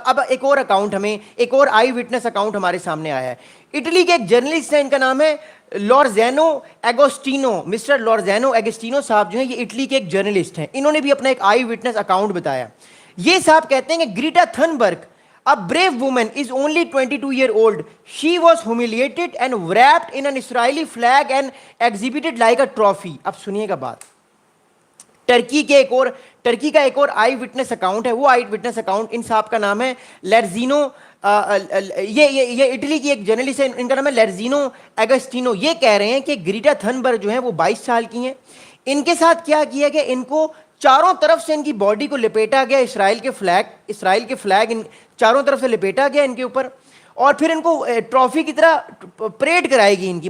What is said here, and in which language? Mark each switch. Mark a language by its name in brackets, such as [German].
[Urdu] اب ایک اور اکاؤنٹ ہمیں, ایک اور آئی وٹنس اکاؤنٹ ہمارے سامنے آیا ہے. اٹلی کے ایک جرنلسٹ ہیں, ان کا نام ہے لورزینو ایگوسٹینو. مسٹر لورزینو ایگوسٹینو صاحب جو ہیں یہ اٹلی کے ایک جرنلسٹ ہیں, انہوں نے بھی اپنا ایک آئی وٹنس اکاؤنٹ بتایا. یہ صاحب کہتے ہیں کہ [English] Greta Thunberg, a brave woman, is only 22-year-old. She was humiliated and wrapped in an Israeli flag and exhibited like a trophy. [Urdu] اب سنیے گا بات. ٹرکی کا ایک اور آئی وٹنس اکاؤنٹ ہے, وہ آئی وٹنس اکاؤنٹ ان صاحب کا نام ہے لرزینو, یہ اٹلی کی ایک جرنلسٹ ہے, ان کا نام ہے لرزینو ایگسٹینو. یہ کہہ رہے ہیں کہ گریٹا تھنبرگ جو ہیں وہ 22 سال کی ہیں. ان کے ساتھ کیا کیا گیا, ان کو چاروں طرف سے ان کی باڈی کو لپیٹا گیا, اسرائیل کے فلیگ چاروں طرف سے لپیٹا گیا ان کے اوپر, اور پھر ان کو ٹرافی کی طرح پریڈ کرائی گئی ان کی.